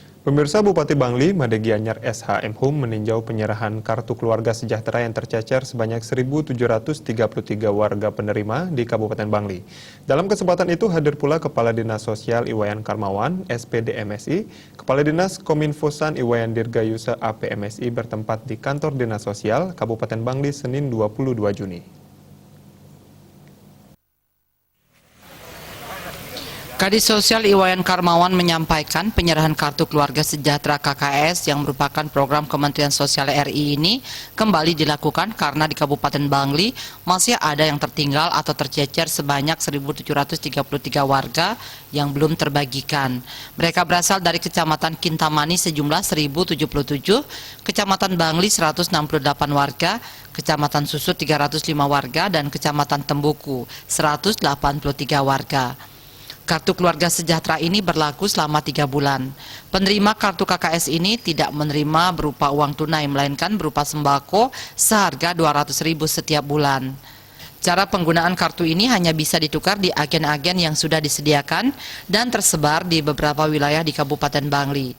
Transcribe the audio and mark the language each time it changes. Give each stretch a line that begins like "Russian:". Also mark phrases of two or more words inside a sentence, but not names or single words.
Indonesian: Pemirsa, Bupati Bangli, Made Gianyar SHM Hum meninjau penyerahan kartu keluarga sejahtera yang tercecer sebanyak 1.733 warga penerima di Kabupaten Bangli. Dalam kesempatan itu hadir pula Kepala Dinas Sosial Iwayan Karmawan, SPD MSI, Kepala Dinas Kominfosan Iwayan Dirgayusa APMSI bertempat di Kantor Dinas Sosial Kabupaten Bangli Senin 22 Juni. Kadis Sosial Iwayan Karmawan menyampaikan penyerahan kartu keluarga sejahtera KKS yang merupakan program Kementerian Sosial RI ini kembali dilakukan karena di Kabupaten Bangli masih ada yang tertinggal atau tercecer sebanyak 1.733 warga yang belum terbagikan. Mereka berasal dari Kecamatan Kintamani sejumlah 1.077, Kecamatan Bangli 168 warga, Kecamatan Susut 305 warga, dan Kecamatan Tembuku 183 warga. Kartu keluarga sejahtera ini berlaku selama 3 bulan. Penerima kartu KKS ini tidak menerima berupa uang tunai, melainkan berupa sembako seharga 200.000 setiap bulan. Cara penggunaan kartu ini hanya bisa ditukar di agen-agen yang sudah disediakan dan tersebar di beberapa wilayah di Kabupaten Bangli.